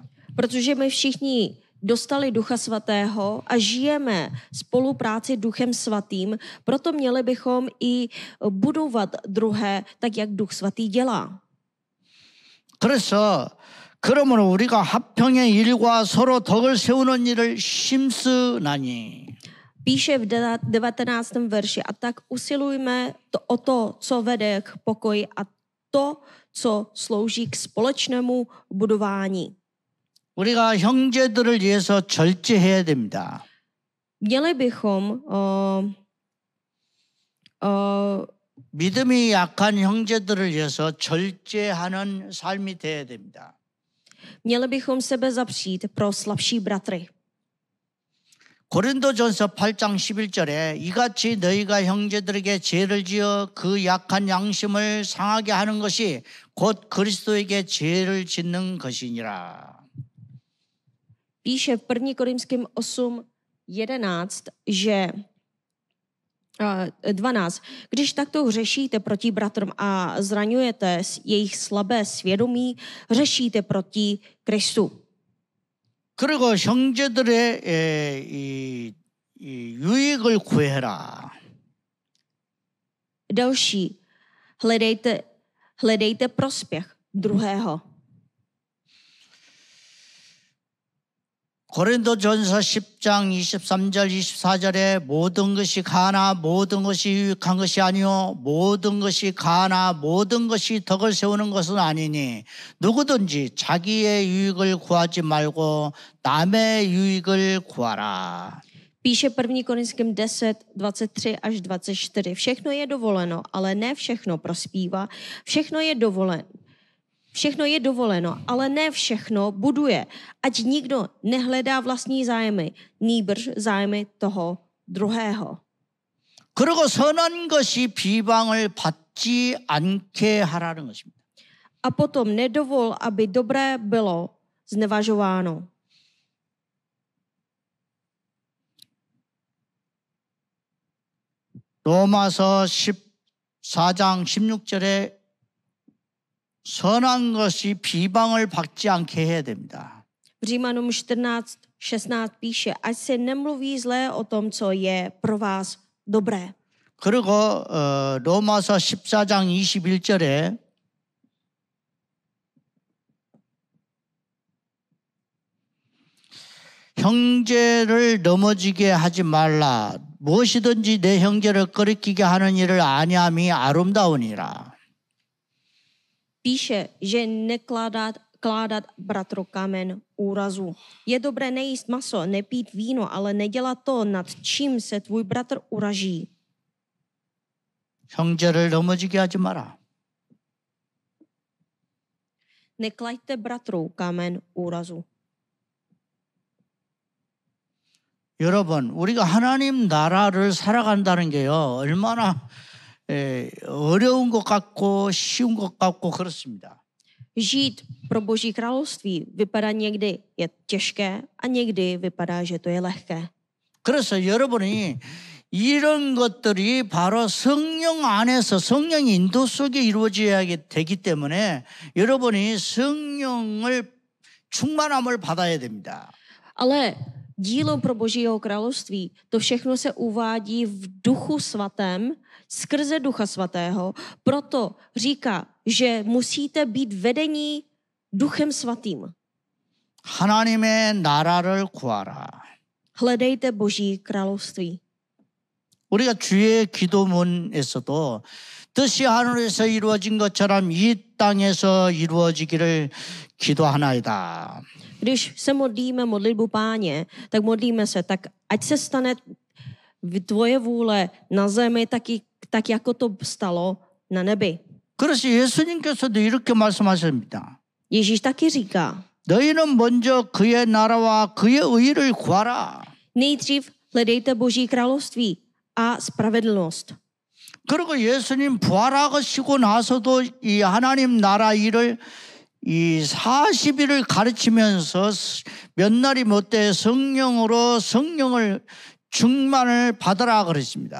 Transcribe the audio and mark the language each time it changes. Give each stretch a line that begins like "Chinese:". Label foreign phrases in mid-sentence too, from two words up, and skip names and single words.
Czech: Protože my všichni dostali Ducha Svatého a žijeme spolupráci Duchem Svatým, proto měli bychom i budovat druhé, tak jak Duch Svatý dělá.
Korean: 그래서 그러므로 우리가 화평의 일과 서로 덕을 세우는 일을 힘쓰나니.
Czech: Píše v 19. verši, a tak usilujme o to, co vede k pokoji a to, co slouží k společnému budování.
Korean: 우리가 형제들을 위해서 절제해야 됩니다.
Czech: Měli bychom
Korean: 믿음이 약한 형제들을 위해서 절제하는 삶이 돼야 됩니다.
Czech: Měli bychom sebe zapřít pro slabší bratry.
Korean: 고린도전서 8장 11절에 이같이 너희가 형제들에게 죄를 지어 그 약한 양심을 상하게 하는 것이 곧 그리스도에게 죄를 짓는 것이니라.
Czech: Píše v 1. Korinským 8:11, že 12. Když takto hřešíte proti bratrům a zraňujete jejich slabé svědomí, hřešíte proti Kristu.
Korean: 그리고 형제들의 이 유익을 구해라.
Czech: Další, hledejte prospěch druhého.
Korean: 고린도전서 10장 23절 24절에 모든 것이 가나 모든 것이 유익한 것이 아니요 모든 것이 가나 모든 것이 덕을 세우는 것은 아니니 누구든지 자기의 유익을 구하지 말고 남의 유익을 구하라.
Czech: Píše 1. Korinským 10, 23 až 24. Všechno je dovoleno, ale ne všechno prospívá. Všechno je dovoleno, ale ne všechno buduje. Ať nikdo nehledá vlastní zájmy, nýbrž zájmy toho druhého.
Korean: 그리고 선한 것이 비방을 받지 않게 하라는 것입니다.
Czech: A potom nedovol, aby dobré bylo znevažováno.
Korean: 로마서 14장 16절에 선한 것이 비방을 받지 않게 해야 됩니다.
Czech: V Římanům 14:16 píše, ať se nemluví zlé o tom, co je pro vás dobré.
Korean: 그리고 로마서 14장 21절에 형제를 넘어지게 하지 말라. 무엇이든지 내 형제를 끄리키게 하는 일을 아니함이 아름다우니라.
Czech: Píše, že nekládat bratru kámen úrazu. Je dobré nejíst maso, nepít víno, ale nedělat to, nad čím se tvůj bratr uraží.
Korean: 형제를 넘어지게 하지 마라.
Czech: Neklaďte bratru kámen úrazu.
Korean: 여러분, 우리가 하나님 나라를 살아간다는 게요, 얼마나 어려운 것 같고 쉬운 것 같고 그렇습니다.
Czech: Žít pro Boží království vypadá někdy je těžké a někdy vypadá, že to je lehké.
Korean: 그래서 여러분이 이런 것들이 바로 성령 안에서 성령의 인도 속에 이루어져야 되기 때문에 여러분이 성령을 충만함을 받아야 됩니다.
Czech: Ale dílo pro Božího království, to všechno se uvádí v Duchu Svatém, skrze Ducha Svatého. Proto říká, že musíte být vedení Duchem Svatým.
Korean: 하나님의 나라를 구하라.
Czech: Hledejte Boží království.
Korean: 우리가 주의 기도문에서도 뜻이 하늘에서 이루어진 것처럼 이 땅에서 이루어지기를 기도하나이다.
Czech: Když se modlíme modlitbu Páně, tak modlíme se, tak ať se stane tvoje vůle na zemi, tak jako to stalo na nebi.
Korean: 그래서 예수님께서도 이렇게 말씀하십니다.
Czech: Ježíš taky říká,
Korean: 너희는 먼저 그의 나라와 그의 의를 구하라.
Czech: nejdřív hledejte Boží království a spravedlnost.
Korean: 그리고 예수님 부활하시고 나서도 이 하나님 나라 일을 이 40일을 가르치면서 몇 날이 못돼 성령으로 성령을 충만을 받으라 그랬습니다.